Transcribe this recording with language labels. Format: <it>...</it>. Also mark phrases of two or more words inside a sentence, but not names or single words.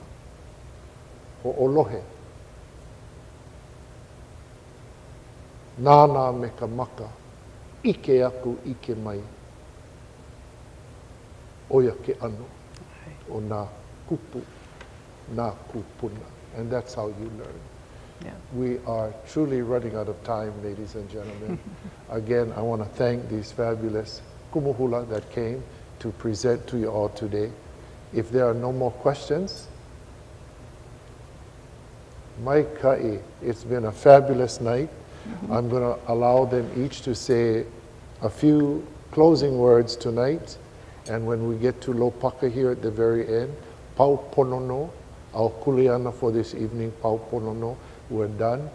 <haw>Ho'olohe. Nāna me ka maka, ike aku ike mai. Oia ke anu, o nā kupu, nā kupuna.</haw> <en>And that's how you learn. Yeah. We are truly running out of time, ladies and gentlemen. Again, I want to thank these fabulous kumuhula that came to present to you all today. If there are no more questions,</en> <haw>mai ka'i,</haw> <en>it's been a fabulous night. I'm going to allow them each to say a few closing words tonight. And when we get to Lopaka here at the very end,</en> <haw>pau ponono,</haw> <en>our kuleana for this evening,</en> <haw>pau ponono,</haw> <en>we're done.</en>